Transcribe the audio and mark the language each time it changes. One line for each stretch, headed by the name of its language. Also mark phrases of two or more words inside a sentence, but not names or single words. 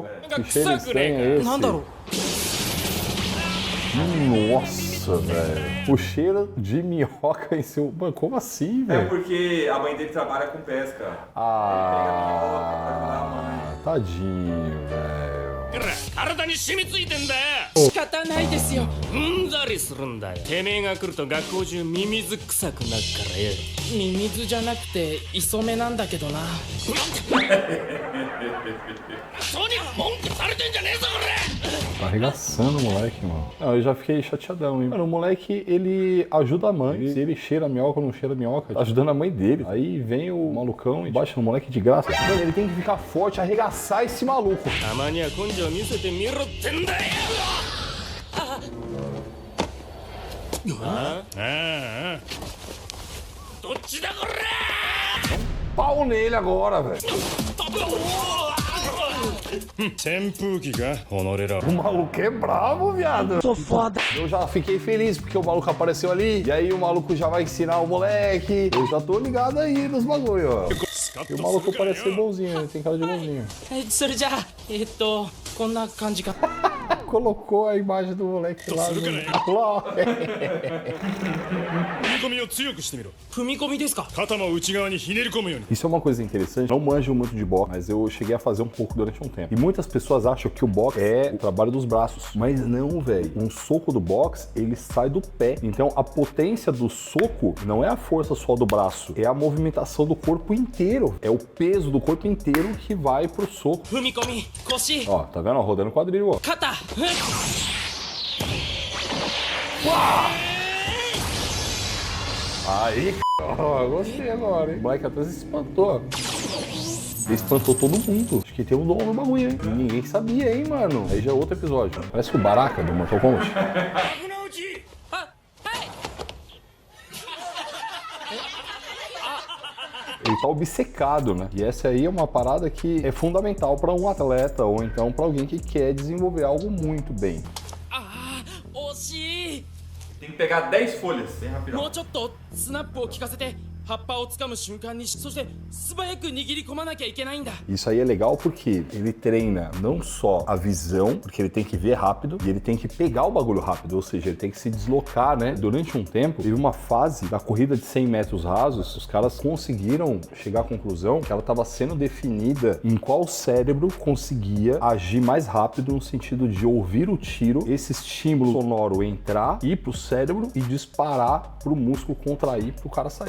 Portuguese: Que cheiro estranho é esse? Nossa, velho. O cheiro de minhoca em seu... Mano, como assim, velho? É porque a mãe dele trabalha com pesca. Ah, tadinho, velho.
Japanese: 体に染みついてんだよ。仕方ないですよ。うんざりするんだよ。てめえが来ると学校中ミミズ臭くなるからよ。ミミズじゃなくて磯目なんだけどな。人に文句されてんじゃねえぞこれ。
Portuguese: Tá arregaçando o moleque, mano. Não, eu já fiquei chateadão, hein. Mano, o moleque, ele ajuda a mãe. Se ele cheira minhoca ou não cheira minhoca, tá ajudando a mãe dele. Aí vem o malucão e baixa no moleque de graça. Mano, ele tem que ficar forte, arregaçar esse maluco.
Japanese: たまには根性見せてみろってんだよ。どっちだこれ。
Portuguese: Pau nele agora, velho.
Japanese: 扇風機が己ら。
Portuguese: O maluco é bravo, viado. Tô foda. Eu já fiquei feliz porque o maluco apareceu ali. E aí o maluco já vai ensinar o moleque. Eu já tô ligado aí nos bagulho, ó. E o maluco parece ser bonzinho, ele tem cara de bonzinho.
Japanese: それじゃあこんな感じか。
Portuguese: Colocou a imagem do moleque lá. Lá.
Japanese: 踏み込みを強くしてみろ。踏み込みですか。肩も内側にひねり込むように。
Portuguese: Isso é uma coisa interessante. Não manjo muito de boxe, mas eu cheguei a fazer um pouco durante um tempo. E muitas pessoas acham que o boxe é o trabalho dos braços. Mas não, velho. Um soco do boxe, ele sai do pé. Então a potência do soco não é a força só do braço, é a movimentação do corpo inteiro. É o peso do corpo inteiro que vai pro soco.
Japanese: 踏み込み腰
Portuguese: Ó, tá vendo? Ó, rodando o quadril, ó.
Japanese: 肩。
Portuguese: Aí, ó, gostei agora, hein? O moleque até se espantou. Ele espantou todo mundo. Acho que tem um dom no bagulho, hein? Ninguém sabia, hein, mano? Aí já é outro episódio. Parece o Baraka do Mortal Kombat.
Japanese: 危なうち。
Portuguese: Ele tá obcecado, né? E essa aí é uma parada que é fundamental para um atleta ou então para alguém que quer desenvolver algo muito bem.
Japanese: 惜しい。
Portuguese: Tem que pegar 10 folhas, bem rapidão.
Japanese: もうちょっとスナップを効かせて葉っぱを掴む瞬間にそして素早く握り込まなきゃいけないんだ。
Portuguese: Isso aí é legal porque ele treina não só a visão, porque ele tem que ver rápido e ele tem que pegar o bagulho rápido, ou seja, ele tem que se deslocar, né? Durante um tempo, teve uma fase da corrida de 100 metros rasos, os caras conseguiram chegar à conclusão que ela estava sendo definida em qual cérebro conseguia agir mais rápido no sentido de ouvir o tiro, esse estímulo sonoro entrar, ir pro cérebro e disparar pro músculo contrair pro cara sair.